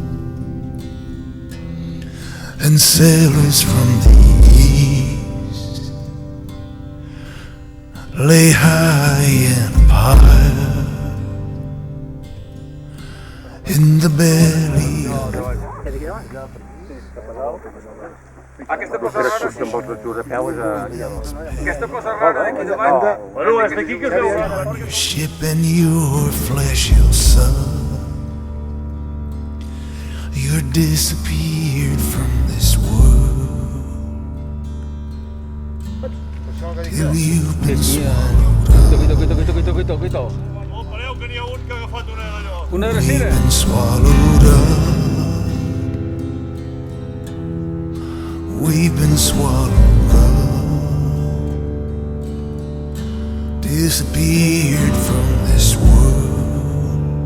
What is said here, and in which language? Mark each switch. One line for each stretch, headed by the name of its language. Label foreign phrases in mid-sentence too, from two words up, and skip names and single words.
English: and sailors from the east lay high and apart in the belly of
Catalan: Aquesta cosa rara que amb els rotxos de peu és aquesta cosa rara aquí davant. Bueno, és d'aquí que es veu.
English: on your ship and your flesh you'll suck. You're disappeared from this world till you've been swallowed up.
Catalan: Oh, pareu que n'hi ha un que ha agafat una d'allò. Una
English: We've
Catalan: drecera.
English: been swallowed up. We've been swallowed up, disappeared from this world.